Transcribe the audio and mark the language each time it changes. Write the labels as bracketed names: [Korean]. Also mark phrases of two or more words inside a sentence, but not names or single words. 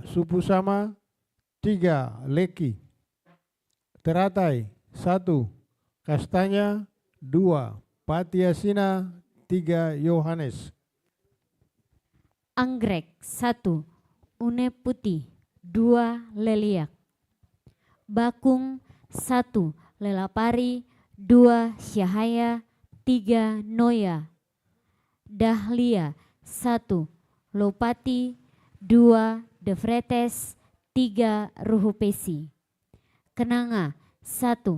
[Indonesian] Supusama 3. Leki. Teratai 1. Kastanya 2. Patiasina 3. Yohanes. Anggrek 1. Une putih 2. Leliak. Bakung 1. Lelapari 2. Syahaya 3. Noya. Dahlia 1. Lopati 2. Defretes 3. Ruhupesi. Kenanga 1.